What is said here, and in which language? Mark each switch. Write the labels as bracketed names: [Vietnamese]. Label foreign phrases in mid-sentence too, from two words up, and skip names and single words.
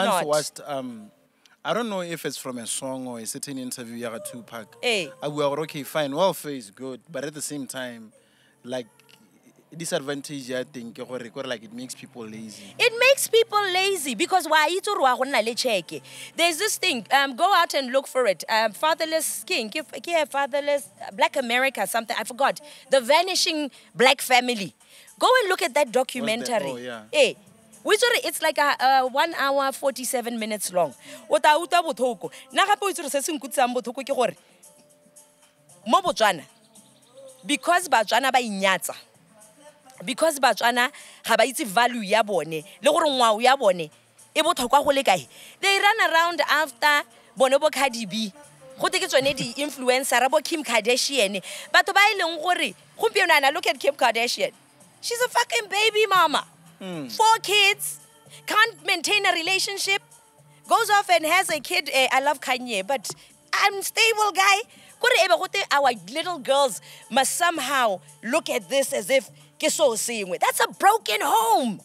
[English] not. watched I don't know if it's from a song or a certain interview Yaga Tupac. Eh. I were okay, fine, welfare is good, but at the same time, like disadvantage I think like it makes people lazy. It makes people lazy because why [Tswana] ito ruwa go nna le check. [English] There's this thing. Go out and look for it. Fatherless King, fatherless Black America, something I forgot. The Vanishing Black Family. Go and look at that documentary. Oh, yeah. It's like a 1 hour 47 minutes long. [Tswana] Ota uta bothoko. Na gape o itse se se nkutsang bothoko ke gore mo Botswana because Batswana ba inyatsa. Because Batswana ga ba itse value ya bone le gore ngwao ya bone e botlhokwa go le kae. [English] They run around after [Tswana] bone bo [English] Cardi B. [Tswana] Go te ke tsone di influencer bo Kim Kardashian. Batho ba ileng gore gompieno ana [English] look at [Tswana] Kim Kardashian. [English] She's a fucking baby mama. 4 kids, can't maintain a relationship, goes off and has a kid. I love Kanye, but unstable guy. Our little girls must somehow look at this as if that's a broken home.